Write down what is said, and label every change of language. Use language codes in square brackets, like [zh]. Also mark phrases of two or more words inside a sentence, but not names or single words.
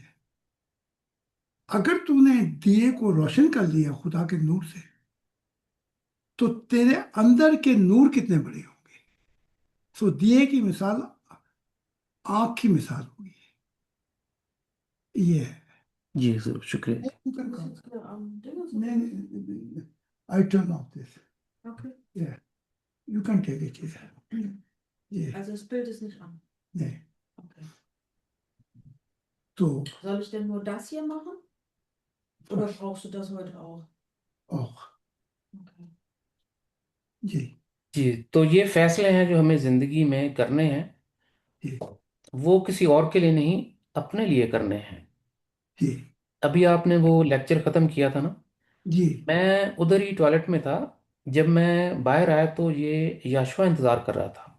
[ur] اگر تو نے دیے کو روشن کر لیا خدا کے نور سے تو تیرے اندر کے نور کتنے بڑے ہوں گے۔ سو دیے کی مثال آنکھ کی مثال ہوئی، یہ ہے۔ جی حضور شکریہ جی۔ [en] You can come. No, I turn off this. Okay. Yeah, you can take it here. Yeah, [de] Also das Bild ist nicht an. nee. Okay. So, Soll ich denn nur das hier machen? Oder brauchst du das heute auch? auch. Okay. [ur] جی جی تو یہ فیصلے ہیں جو ہمیں زندگی میں کرنے ہیں، جی وہ کسی اور کے لیے نہیں، اپنے لیے کرنے ہیں۔ جی ابھی آپ نے وہ لیکچر ختم کیا تھا نا، جی میں ادھر ہی ٹوائلٹ میں تھا، جب میں باہر آیا تو یہ یاشوا انتظار کر رہا تھا۔